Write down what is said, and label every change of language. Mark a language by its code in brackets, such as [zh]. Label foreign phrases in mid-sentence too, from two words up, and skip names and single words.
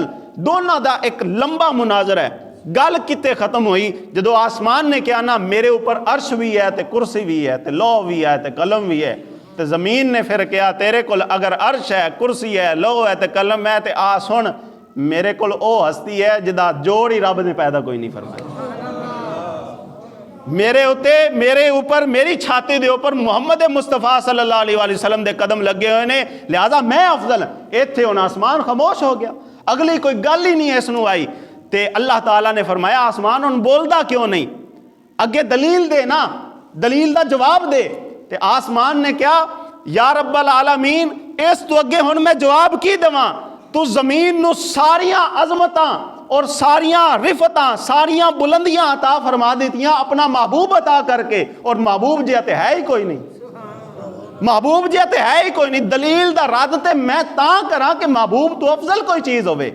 [ur] دونوں کا ایک لمبا مناظرہ ہے. [pa] گل کتے ختم ہوئی جدوں آسمان نے کیا نا میرے اوپر عرش بھی ہے تے کرسی بھی ہے تے لوح بھی ہے تے قلم بھی ہے. تو زمین نے فیر کیا تیرے کو اگر عرش ہے، کرسی ہے، لوح ہے تے قلم ہے، تے آ سن میرے کو او ہستی ہے جدا جوڑ ہی رب نے پیدا کوئی نہیں فرمایا. میرے اوپر میری چھاتی دے اوپر محمد مصطفیٰ [ar] صلى الله عليه وسلم [pa] دے قدم لگے ہوئے نے، لہٰذا میں افضل. اتھے ہن آسمان خاموش ہو گیا، اگلی کوئی گل ہی نہیں اسنوں آئی. تے اللہ تعالیٰ نے فرمایا آسمان ہن بولدا کیوں نہیں، اگے دلیل دے نا، دلیل دا جواب دے. تے آسمان نے کیا [ar] يا رب العالمين [pa] اس تو اگے ہن میں جواب کی دیواں. تو زمین نوں ساریاں عظمتاں اور ساریاں رفعتاں ساریاں بلندیاں عطا فرما دتیاں اپنا محبوب عطا کرکے، اور محبوب جیہا تے ہے ہی کوئی نہیں، محبوب جیہا تے ہے ہی کوئی نہیں. دلیل دا رد تے میں تاں کراں کہ محبوب تو افضل کوئی چیز ہووے.